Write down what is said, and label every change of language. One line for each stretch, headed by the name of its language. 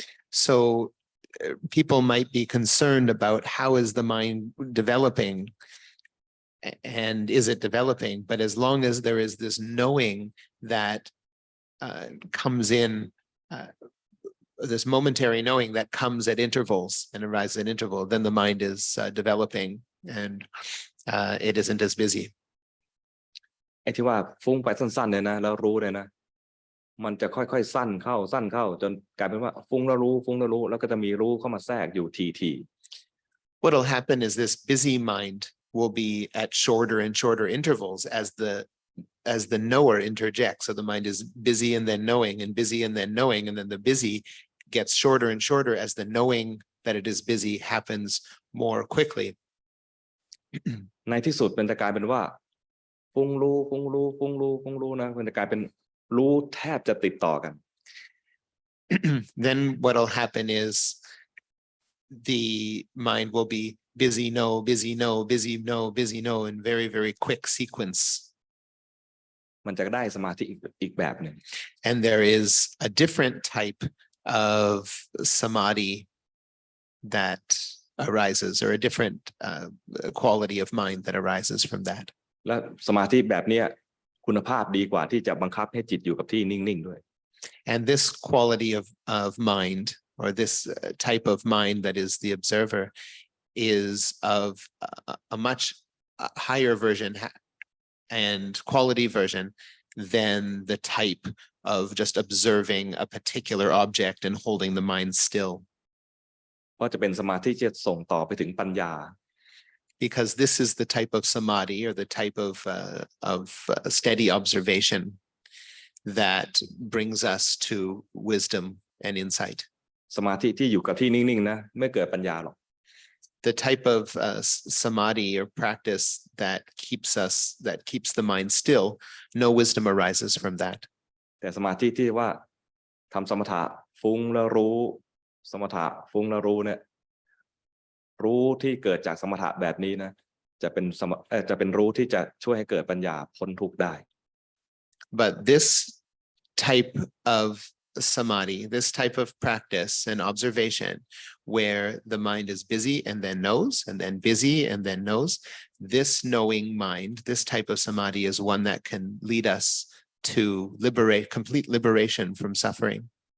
English: So people might be concerned about how is the mind developing and is it developing? But as long as there is this knowing that comes in, this momentary knowing that comes at intervals and arises at interval, then the mind is developing and it isn't as busy.
Thai: ไอ้ที่ว่าฟุ้งไปสั้นๆเนี่ยนะแล้วรู้เนี่ยนะมันจะค่อยๆสั้นเข้าจนกลายเป็นว่าฟุ้งแล้วรู้แล้วก็จะมีรู้เข้ามาแทรกอยู่ที
English: What'll happen is this busy mind will be at shorter and shorter intervals as the knower interjects. So the mind is busy and then knowing and busy and then knowing, and then the busy gets shorter and shorter as the knowing that it is busy happens more quickly.
Thai: ในที่สุดมันจะกลายเป็นว่าฟุ้งรู้นะมันจะกลายเป็นรู้แทบจะติดต่อกัน
English: Then what'll happen is the mind will be busy, know, busy, know, busy, know, busy, know in very, very quick sequence.
Thai: มันจะได้สมาธิอีกแบบหนึ่ง
English: And there is a different type of samadhi that arises, or a different quality of mind that arises from that.
Thai: และสมาธิแบบนี้คุณภาพดีกว่าที่จะบังคับให้จิตอยู่กับที่นิ่งๆด้วย
English: And this quality of mind, or this type of mind that is the observer, is of a much higher version and quality version than the type of just observing a particular object and holding the mind still.
Thai: เพราะจะเป็นสมาธิที่จะส่งต่อไปถึงปัญญา
English: Because this is the type of samadhi, or the type of steady observation that brings us to wisdom and insight.
Thai: สมาธิที่อยู่กับที่นิ่งๆนะไม่เกิดปัญญาหรอก
English: The type of samadhi or practice that keeps the mind still, no wisdom arises from that.
Thai: แต่สมาธิที่ว่าทำสมถะฟุ้งแล้วรู้สมถะฟุ้งแล้วรู้เนี่ยรู้ที่เกิดจากสมถะแบบนี้นะจะเป็นรู้ที่จะช่วยให้เกิดปัญญาพ้นทุกข์ได้
English: But this type of samadhi, this type of practice and observation, where the mind is busy and then knows, and then busy and then knows, this knowing mind, this type of samadhi is one that can lead us to complete liberation from suffering.